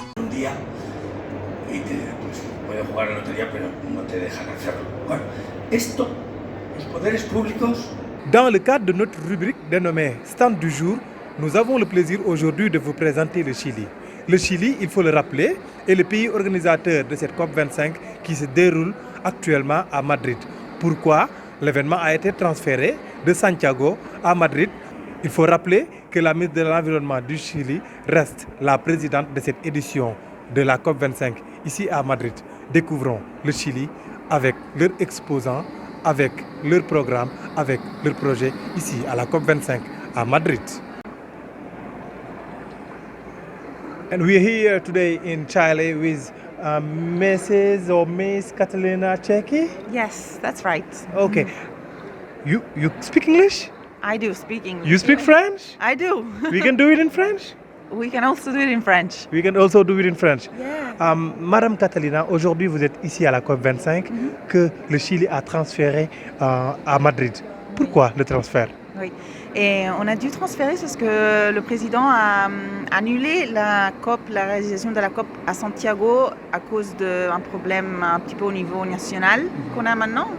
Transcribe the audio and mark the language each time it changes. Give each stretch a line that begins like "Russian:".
Spanish: día y pues, puedes jugar a la lotería, pero no te dejan hacerlo. Bueno, esto, los poderes públicos.
French: Dans le cadre de notre rubrique dénommée Stand du jour, nous avons le plaisir aujourd'hui de vous présenter le Chili. Le Chili, il faut le rappeler, est le pays organisateur de cette COP25 qui se déroule actuellement à Madrid. Pourquoi l'événement a été transféré de Santiago à Madrid? Il faut rappeler que la ministre de l'Environnement du Chili reste la présidente de cette édition de la COP25 ici à Madrid. Découvrons le Chili avec leurs exposants, avec leur programme, avec leur projet ici à la COP25 à Madrid.
English: And we're here today in Chile with Mrs. or Miss Catalina Checchi. Yes, that's right. Okay. You speak English? I do speak English. You speak French? I do. We can do it in French? We can also do it in French. We can also do it in French. Yeah.
French: Madame Catalina, aujourd'hui vous êtes ici à la COP25 que le Chili a transféré à Madrid. Pourquoi le transfert? Oui. Et on a dû transférer parce que le président a annulé la réalisation de la COP à Santiago à cause d'un problème un petit peu au niveau national qu'on a maintenant.